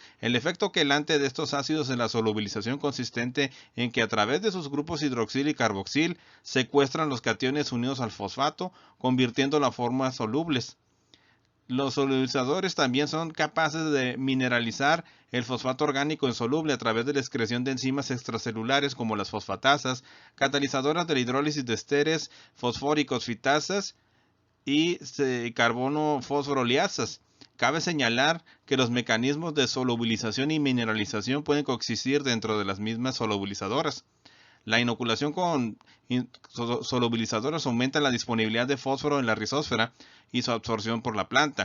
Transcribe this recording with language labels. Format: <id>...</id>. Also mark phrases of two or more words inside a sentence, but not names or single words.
<es>El efecto quelante de estos ácidos en la solubilización consistente en que a través de sus grupos hidroxil y carboxil secuestran los cationes unidos al fosfato, convirtiendo las formas solubles. Los solubilizadores también son capaces de mineralizar el fosfato orgánico insoluble a través de la excreción de enzimas extracelulares como las fosfatasas, catalizadoras de la hidrólisis de esteres fosfóricos fitasas y carbono fósforo liasas. Cabe señalar que los mecanismos de solubilización y mineralización pueden coexistir dentro de las mismas solubilizadoras. La inoculación con solubilizadores aumenta la disponibilidad de fósforo en la rizósfera y su absorción por la planta.</es>